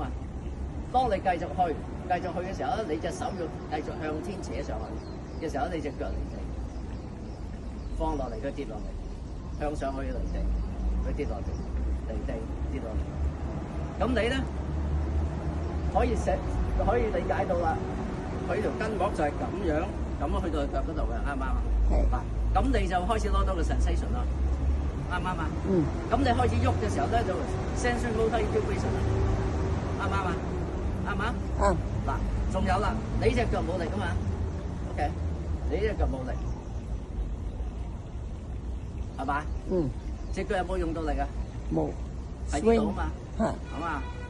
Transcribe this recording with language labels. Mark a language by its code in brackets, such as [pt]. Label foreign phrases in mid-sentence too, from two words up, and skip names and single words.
[yue] 當你繼續去嘅時候咧，你隻手要繼續向天扯上去嘅時候咧，你隻腳離地，放落嚟佢跌落嚟，向上去離地，佢跌落嚟，離地跌落嚟。咁你咧可以理解到啦，佢條筋膜就係咁樣去到腳嗰度嘅，啱唔啱啊？係。嗱，咁你就開始攞到個 sensation 啦，啱唔啱啊？咁你開始喐嘅時候咧，就 [en] sensory motor integration [yue] 啦，啱唔啱啊？啱唔啱？嗱，仲有啦，你隻腳冇力噶嘛 ？OK， 你隻腳冇力，係嘛？隻腳有冇用到力啊？冇。喺呢度啊嘛，係嘛？